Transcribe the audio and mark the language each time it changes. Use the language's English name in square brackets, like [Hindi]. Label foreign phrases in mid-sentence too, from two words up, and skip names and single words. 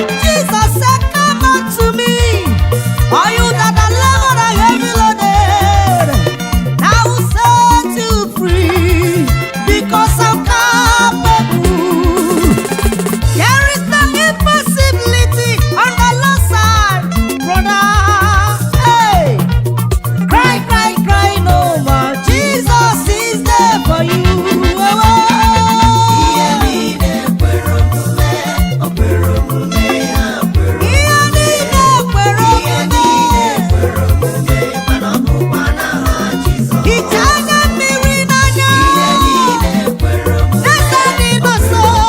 [English] Jesus said, "Come unto me, all you that are labored and heavy loaded, I will set you free, because I'm capable." There is no impossibility on the Lord's side, brother. Hey, cry, cry, cry no more. Jesus is there for you. [Igbo] Ihe niile kwere omume, o kwere omume, ya kwere Ihe niile kwere Ihe omume. niile kwere omume, mana ọ bụkwa n'aha Jizọs. Hichaa anya mmiri n'anya. Ihe niile kwere omume, Eze dị nso.